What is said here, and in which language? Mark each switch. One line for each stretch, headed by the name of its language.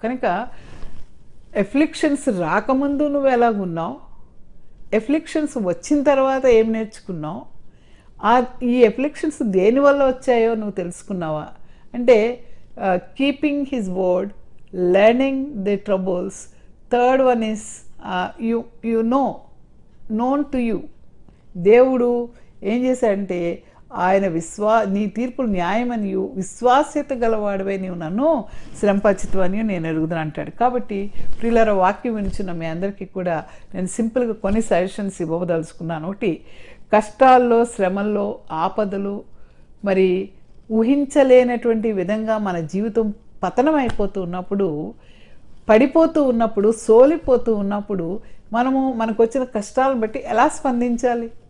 Telugu: కనుక ఎఫ్లిక్షన్స్ రాకముందు నువ్వు ఎలాగున్నావు, ఎఫ్లిక్షన్స్ వచ్చిన తర్వాత ఏం నేర్చుకున్నావు, ఈ ఎఫ్లిక్షన్స్ దేనివల్ల వచ్చాయో నువ్వు తెలుసుకున్నావా అంటే
English: Keeping his word, learning the troubles. Third one is you know, known to you.
Telugu: దేవుడు ఏం చేశాడంటే, ఆయన నీ తీర్పులు న్యాయమని విశ్వాస్యత గలవాడివై నీవు నన్ను శ్రమపరిచితువని నేను ఎరుగుదును అంటాడు. కాబట్టి ప్రియులారా, వాక్యం వినిచిన మీ అందరికీ కూడా నేను సింపుల్గా కొన్ని సజెషన్స్ ఇవ్వదలుచుకున్నాను. ఒకటి, కష్టాల్లో, శ్రమల్లో, ఆపదలు, మరి ఊహించలేనటువంటి విధంగా మన జీవితం పతనం అయిపోతూ ఉన్నప్పుడు, పడిపోతూ ఉన్నప్పుడు, సోలిపోతూ ఉన్నప్పుడు మనకు వచ్చిన కష్టాలను బట్టి ఎలా స్పందించాలి?